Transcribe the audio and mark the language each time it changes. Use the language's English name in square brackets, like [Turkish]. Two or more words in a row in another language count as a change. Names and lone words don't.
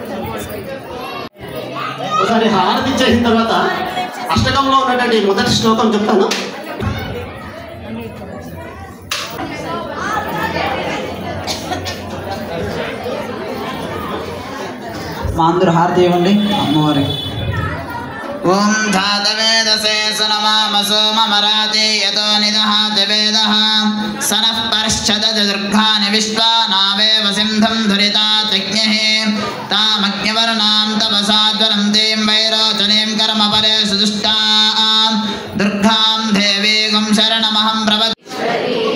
[Telugu] ఒకసారి హారతి ఇచ్చేసిన తర్వాత అష్టకంలో ఉన్నటువంటి మొదటి శ్లోకం చెప్తాను. మా అందరూ హారతి ఇవ్వండి అమ్మవారికి. [Sanskrit] ओम धातवेदसे सुनमामसो ममराते यतो निदहाति वेदः सनः परश्चदज दुर्गानि विश्वानावेव सिन्धं धुरितात्यग्निः तामग्निवर्णां तपसाज्वलं तीं वैरोचनीं कर्मपरेषु दुष्टां दुर्गां देवीं शरणमहं प्रपद्ये.